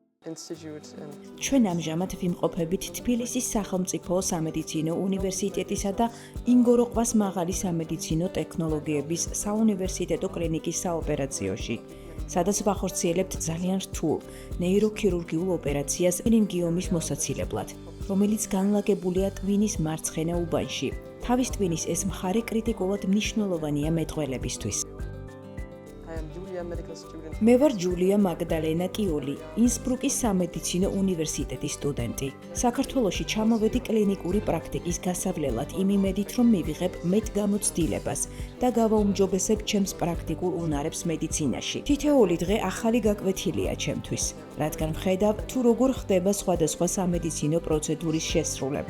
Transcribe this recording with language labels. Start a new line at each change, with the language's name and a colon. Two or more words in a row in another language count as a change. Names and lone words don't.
English: Institute and
Georgian: ჩვენ ამჟამად ვიმყოფებით თბილისის სახელმწიფო სამედიცინო უნივერსიტეტისა და ინგოროყვას მაღალი სამედიცინო ტექნოლოგიების საუნივერსიტეტო კლინიკის საოპერაციოში, სადაც ვახორციელებთ ძალიან რთულ ნეიროქირურგიულ ოპერაციას მენინგიომის მოსაცილებლად, რომელიც განლაგებულია ტვინის მარცხენა უბანში. თავის ტვინის ეს მხარე კრიტიკულად მნიშვნელოვანია მეტყველებისთვის.
English: I am Julia, medical student.
Georgian: მე ვარ ჯულია მაგდალენა კიული, ინსბრუკის სამედიცინო უნივერსიტეტის სტუდენტი. საქართველოში ჩამოვედი კლინიკური პრაქტიკის გასავლელად იმ იმედით, რომ მივიღებ მეტგამოცდილებას და გავაუმჯობესებ ჩემს პრაქტიკულ უნარებს მედიცინაში. თითოეული დღე ახალი გაკვეთილია ჩემთვის, რადგან ვხედავ, თუ როგორ ხდება სხვადასხვა სამედიცინო პროცედურის შესრულება.